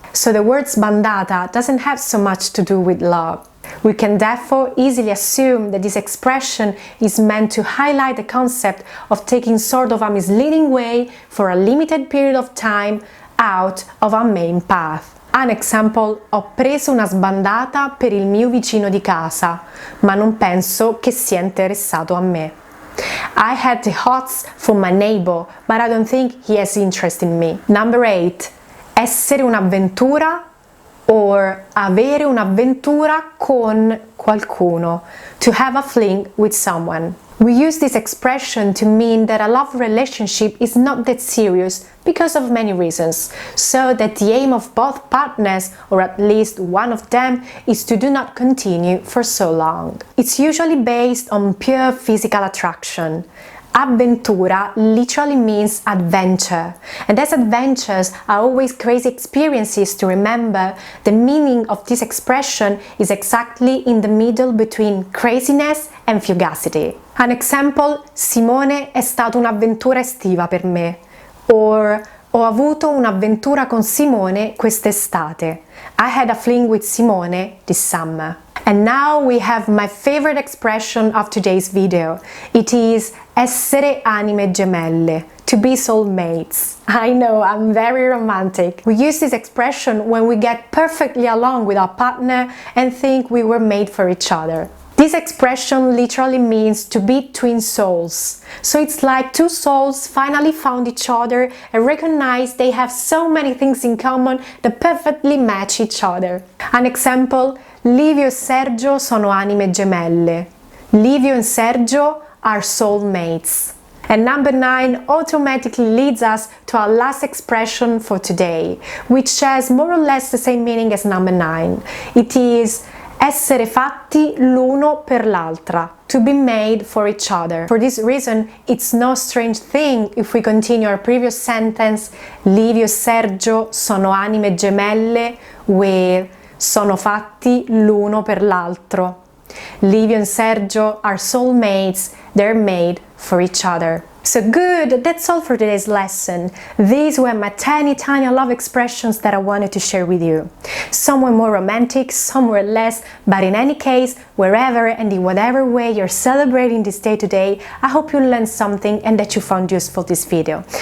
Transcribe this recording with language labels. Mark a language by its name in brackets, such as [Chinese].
[English] So the word sbandata doesn't have so much to do with love. We can therefore easily assume that this expression is meant to highlight the concept of taking sort of a misleading way for a limited period of time out of our main path. An example: [Italian] ho preso una sbandata per il mio vicino di casa, ma non penso che sia interessato a me. [English] I had the hots for my neighbor, but I don't think he has interest in me. Number 8. [Italian] Essere un'avventura or avere un'avventura con qualcuno, [English] to have a fling with someone. We use this expression to mean that a love relationship is not that serious because of many reasons, so that the aim of both partners, or at least one of them, is to do not continue for so long. It's usually based on pure physical attraction. Avventura literally means adventure, and as adventures are always crazy experiences to remember, the meaning of this expression is exactly in the middle between craziness and fugacity. An example: [Italian] Simone è stata un'avventura estiva per me, or ho avuto un'avventura con Simone quest'estate. [English] I had a fling with Simone this summer. And now we have my favorite expression of today's video. It is [Italian] essere anime gemelle, [English] to be soulmates. I know, I'm very romantic. We use this expression when we get perfectly along with our partner and think we were made for each other. This expression literally means to be twin souls. So it's like two souls finally found each other and recognized they have so many things in common that perfectly match each other. An example: [Italian] Livio e Sergio sono anime gemelle. [English] Livio and Sergio are soulmates. And number 9 automatically leads us to our last expression for today, which has more or less the same meaning as number 9. It is [Italian] essere fatti l'uno per l'altra, [English] to be made for each other. For this reason, it's no strange thing if we continue our previous sentence, [Italian] Livio e Sergio sono anime gemelle, [English] with [Italian] sono fatti l'uno per l'altro. [English] Livio and Sergio are soulmates, they're made for each other. So good, that's all for today's lesson. These were my 10 Italian love expressions that I wanted to share with you. Some were more romantic, some were less, but in any case, wherever and in whatever way you're celebrating this day today, I hope you learned something and that you found useful this video.